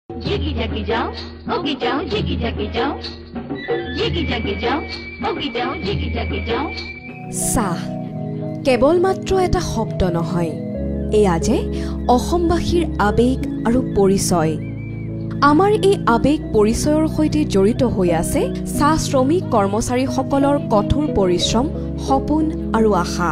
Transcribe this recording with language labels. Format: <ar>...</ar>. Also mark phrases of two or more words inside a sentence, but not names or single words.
<as>जिगी जागी जाओ ओगी जाओ जिगी जागी जाओ जिगी जागी जाओ ओगी जाओ जिगी जागी जाओ চাহ কেৱল মাত্ৰ এটা শব্দ নহয়, এয়া যে অসমবাসীৰ আবেগ আৰু পৰিচয়। আমাৰ এই আবেগ পৰিচয়ৰ সৈতে জড়িত হৈ আছে চাহ শ্ৰমিক কৰ্মচাৰীসকলৰ কঠোৰ পৰিশ্ৰম, সপোন আৰু আশা।</as>